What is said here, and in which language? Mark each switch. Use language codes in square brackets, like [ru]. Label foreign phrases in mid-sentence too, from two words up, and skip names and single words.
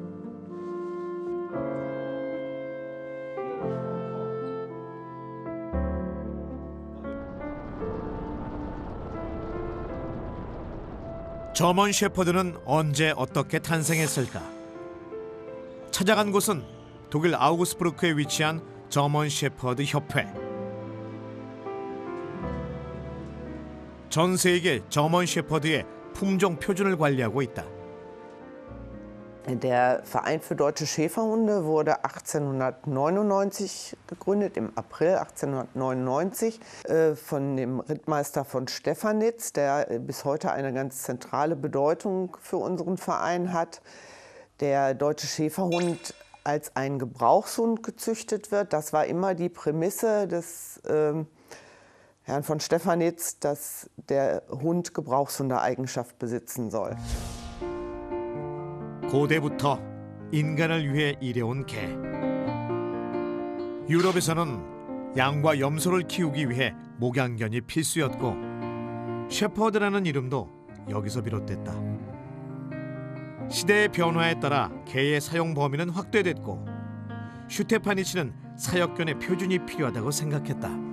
[ko] 저먼 셰퍼드는 언제 어떻게 탄생했을까? 찾아간 곳은 독일 아우구스부르크에 위치한 저먼 셰퍼드 협회. 전 세계 저먼 셰퍼드의 품종 표준을 관리하고 있다. [de] Der Verein für deutsche Schäferhunde wurde 1899 gegründet, im April 1899, von dem Rittmeister von Stephanitz, der bis heute eine ganz zentrale Bedeutung für unseren Verein hat. Der deutsche Schäferhund als ein Gebrauchshund gezüchtet wird, das war immer die Prämisse des Herrn von Stephanitz, dass der Hund Gebrauchshundeeigenschaft besitzen soll. [ko] 고대부터 인간을 위해 일해온 개. 유럽에서는 양과 염소를 키우기 위해 목양견이 필수였고 셰퍼드라는 이름도 여기서 비롯됐다. 시대의 변화에 따라 개의 사용 범위는 확대됐고 슈테파니치는 사역견의 표준이 필요하다고 생각했다.